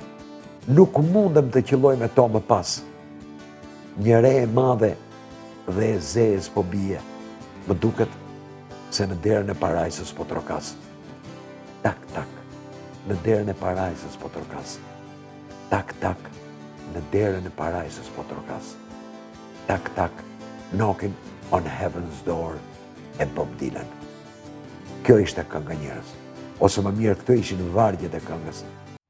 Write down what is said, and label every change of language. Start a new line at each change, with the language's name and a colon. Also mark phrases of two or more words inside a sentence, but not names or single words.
Albanian: Nuk mundem të qëlloj me to më pas. Një re e madhe dhe e zez po bie. Më duket se në derën e parajsës po trokas. Tak, tak. Në derën e parajsës po trokas. Tak, tak. Në derën e parajsës po trokas. Tak, tak. Knocking on heaven's door e Bob Dylan. Kjo ishte kënga njerëz. Ose më mirë, këto ishin vargjet e këngës.